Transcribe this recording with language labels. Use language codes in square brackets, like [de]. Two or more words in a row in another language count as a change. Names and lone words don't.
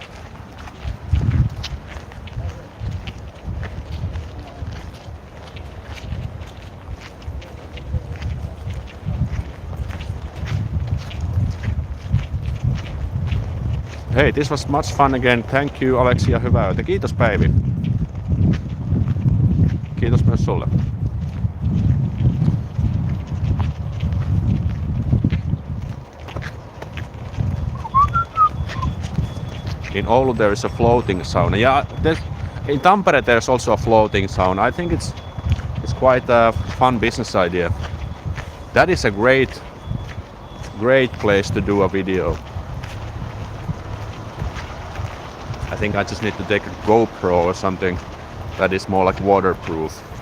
[en] Hey, this was much fun again. Thank you, [fi] Aleksi, ja hyvää yötä. Kiitos, Päivi. Kiitos myös sulle. [en] In Oulu there is a floating sauna. Yeah, in Tampere there's also a floating sauna. I think it's quite a fun business idea. That is a great place to do a video. I think I just need to take a GoPro or something that is more like waterproof.